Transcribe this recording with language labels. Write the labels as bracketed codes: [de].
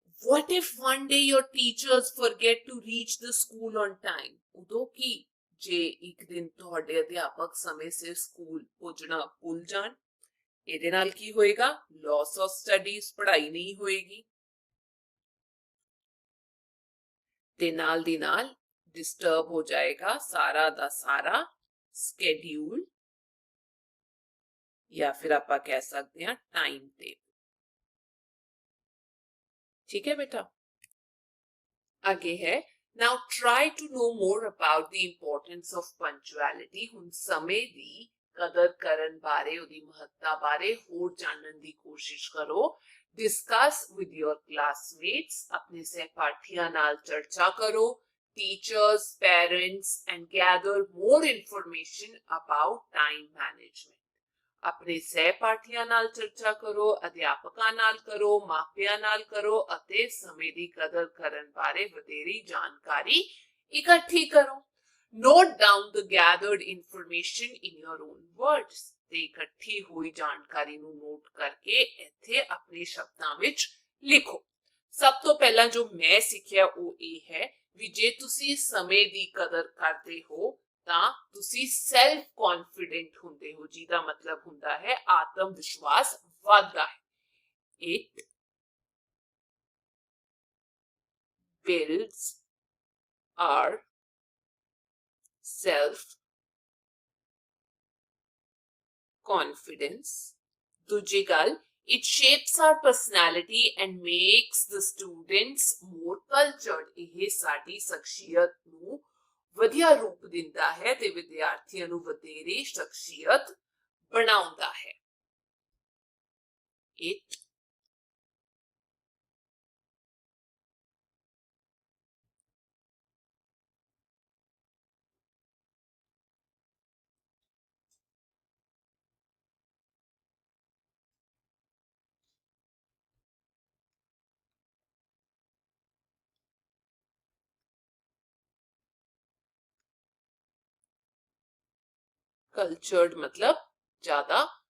[en] What if one day your teachers forget to reach the school on time? [pa] ਉਦੋਂ ਕੀ ਜੇ ਇੱਕ ਦਿਨ ਤੁਹਾਡੇ ਅਧਿਆਪਕ ਸਮੇਂ ਸਿਰ ਸਕੂਲ ਪਹੁੰਚਣਾ ਭੁੱਲ ਜਾਣ? ਇਹਦੇ ਨਾਲ ਕੀ ਹੋਏਗਾ? [en] loss of studies, [pa] ਪੜ੍ਹਾਈ ਨਹੀਂ ਹੋਏਗੀ ਤੇ ਨਾਲ ਦੀ ਨਾਲ ਡਿਸਟਰਬ ਹੋ ਜਾਏਗਾ ਸਾਰਾ ਦਾ ਸਾਰਾ ਸਕੇਡਿਊਲ, ਜਾਂ ਫਿਰ ਆਪਾਂ ਕਹਿ ਸਕਦੇ ਹਾਂ ਟਾਈਮ ਟੇਬਲ। ਠੀਕ ਹੈ ਬੇਟਾ। ਅੱਗੇ ਹੈ [en] now try to know more about the importance of punctuality। [pa] ਹੁਣ ਸਮੇਂ ਦੀ ਕਦਰ ਕਰਨ ਬਾਰੇ, ਉਹਦੀ ਮਹੱਤਤਾ ਬਾਰੇ ਹੋਰ ਜਾਣਨ ਦੀ ਕੋਸ਼ਿਸ਼ ਕਰੋ। [en] discuss with your classmates, [pa] ਆਪਣੇ ਸਹਿਪਾਠੀਆਂ ਨਾਲ ਚਰਚਾ ਕਰੋ। [en] teachers, parents and gather more information about time management। [pa] ਆਪਣੇ ਸਹਿਪਾਠੀਆਂ ਨਾਲ ਚਰਚਾ ਕਰੋ, ਅਧਿਆਪਕਾਂ ਨਾਲ ਕਰੋ, ਮਾਪਿਆਂ ਨਾਲ ਕਰੋ ਅਤੇ ਸਮੇਂ ਦੀ ਕਦਰ ਕਰਨ ਬਾਰੇ ਵਧੇਰੀ ਜਾਣਕਾਰੀ ਇਕੱਠੀ ਕਰੋ। [en] Note down the gathered information in your own words। [pa] ਤੇ ਇਕੱਠੀ ਹੋਈ ਜਾਣਕਾਰੀ ਨੂੰ ਨੋਟ ਕਰਕੇ ਇੱਥੇ ਆਪਣੇ ਸ਼ਬਦਾਂ ਵਿੱਚ ਲਿਖੋ। ਸਭ ਤੋਂ ਪਹਿਲਾਂ ਜੋ ਮੈਂ ਸਿੱਖਿਆ ਉਹ ਇਹ ਹੈ ਵੀ ਜੇ ਤੁਸੀਂ ਸਮੇਂ ਦੀ ਕਦਰ ਕਰਦੇ ਹੋ ਤਾਂ ਤੁਸੀਂ ਸੈਲਫ ਕੌਨਫੀਡੈਂਟ ਹੁੰਦੇ ਹੋ, ਜਿਹਦਾ ਮਤਲਬ ਹੁੰਦਾ ਹੈ ਆਤਮ ਵਿਸ਼ਵਾਸ ਵੱਧਦਾ ਹੈ। [en] It builds our self confidence। [pa] ਦੂਜੀ ਗੱਲ, [en] it shapes our personality and makes the students more cultured। [pa] ਇਹ ਸਾਡੀ ਸ਼ਖਸੀਅਤ ਨੂੰ ਵਧੀਆ ਰੂਪ ਦਿੰਦਾ ਹੈ ਤੇ ਵਿਦਿਆਰਥੀਆਂ ਨੂੰ ਵਧੇਰੇ ਸ਼ਖਸੀਅਤ ਬਣਾਉਂਦਾ ਹੈ। [en] It cultured [hi] मतलब ज्यादा